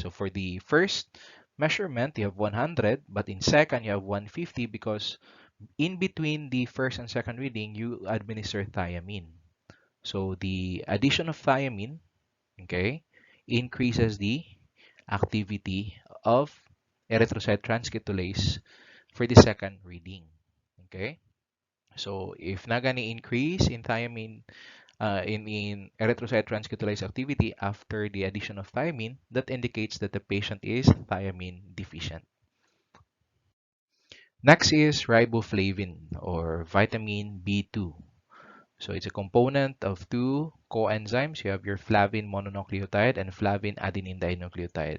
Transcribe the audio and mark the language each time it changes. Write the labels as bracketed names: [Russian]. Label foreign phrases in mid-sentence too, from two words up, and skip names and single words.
[English] So for the first measurement, you have 100, but in second, you have 150 because in between the first and second reading, you administer thiamine. So the addition of thiamine, okay, increases the activity of erythrocyte transketolase for the second reading. Okay, so if [Hiligaynon] na gani [English] increase in thiamine in erythrocyte transketolase activity after the addition of thiamine, that indicates that the patient is thiamine deficient. Next is riboflavin or vitamin B2. So it's a component of two coenzymes. You have your flavin mononucleotide and flavin adenine dinucleotide.